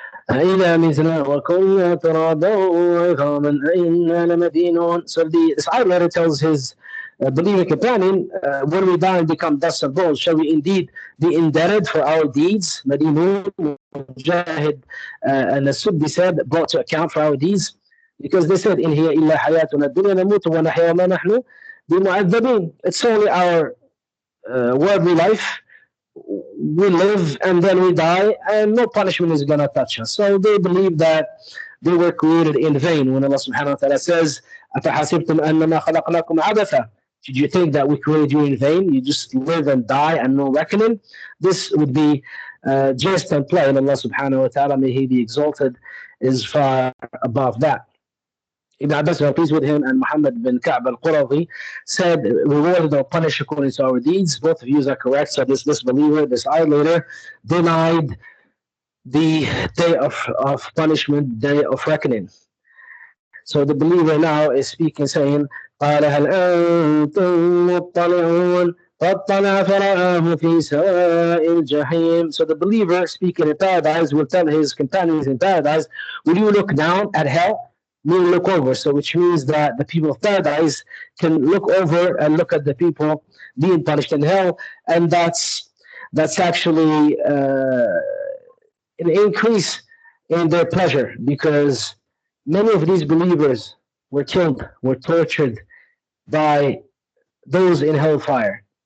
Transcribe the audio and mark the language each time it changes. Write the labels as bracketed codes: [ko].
[ar] أَإِذَا مِتْنَا وَكُنَّا تُرَابًا وَعِظَامًا أَإِنَّا لَمَدِينُونَ. [en] So this ayah letter tells his believing companion, when we die and become dust and bones, shall we indeed be indebted for our deeds? Madinun, Mujahid, and As-Suddi said, brought to account for our deeds. Because they said, [ar] إِنْ هِيَ إِلَّا حَيَاتُنَا الدُّنْيَا نَمُوتُ وَنَحْيَا وَمَا نَحْنُ بِمُعَذَّبِينَ. [en] It's only our worldly life. We live and then we die, and no punishment is going to touch us. So they believe that they were created in vain. When Allah subhanahu wa ta'ala says, [ar] أَفَحَسِبْتُمْ أَنَّمَا خَلَقْنَاكُمْ عَبَثًا. [en] Did you think that we created you in vain? You just live and die and no reckoning? This would be jest and play, and Allah subhanahu wa ta'ala, may He be exalted, is far above that. Ibn Abbas, pleased with him, and Muhammad bin Ka'b al-Qurazi said, rewarded or punished according to our deeds. Both views are correct. So this disbeliever, this idolater, denied the day of punishment, day of reckoning. So the believer now is speaking, saying, [ar] قَالَ هَلْ أَنْتُمْ مُطَّلِعُونَ فَاطَّلَعَ فَرَآهُ فِي سَوَاءِ الْجَحِيمِ. [en] So the believer speaking in paradise will tell his companions in paradise, will you look down at hell? You look over, so which means that the people of paradise can look over and look at the people being punished in hell, and that's actually an increase in their pleasure, because many of these believers were killed, were tortured by those in hellfire.